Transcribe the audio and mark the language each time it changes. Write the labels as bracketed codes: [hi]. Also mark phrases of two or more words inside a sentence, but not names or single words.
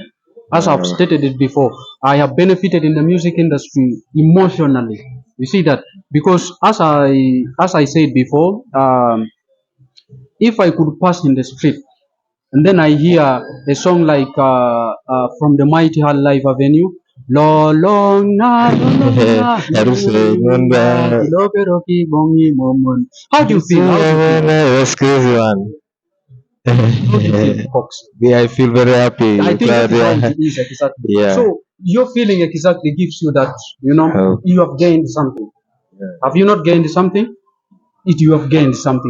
[en] As I've stated it before, I have benefited in the music industry emotionally. You see that? Because as I said before, if I could pass in the street and then I hear a song like from the Mighty Hall Live Avenue, Lo long na lo long na Ilobero ki bongi momon. How do you feel? How do you feel? That's crazy, man. How do you feel, Cox? Yeah, I feel very happy. I think that Proud, is how yeah. it is exactly. Yeah. So your feeling exactly gives you that Oh, you have gained something. Have you not gained something? You have gained something.